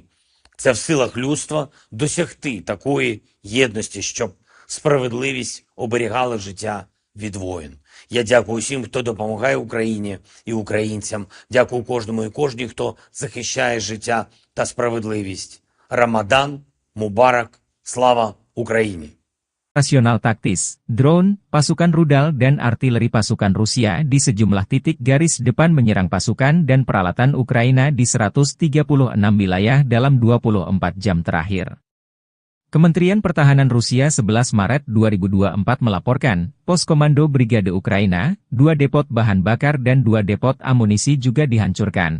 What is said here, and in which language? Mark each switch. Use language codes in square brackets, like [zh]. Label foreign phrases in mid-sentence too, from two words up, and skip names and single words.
[uk] Це в силах людства досягти такої єдності, щоб справедливість оберігала життя від воїн. Я дякую всім, хто допомагає Україні і українцям. Дякую кожному і кожній, хто захищає життя та ssprawiedliwość. [ar] رمضان مبارك, [uk] слава Україні! [id] Operasional taktis, drone, pasukan rudal dan artileri pasukan Rusia di sejumlah titik garis depan menyerang pasukan dan peralatan Ukraina di 136 wilayah dalam 24 jam terakhir. Kementerian Pertahanan Rusia 11 Maret 2024 melaporkan, pos komando Brigade Ukraina, 2 depot bahan bakar dan 2 depot amunisi juga dihancurkan.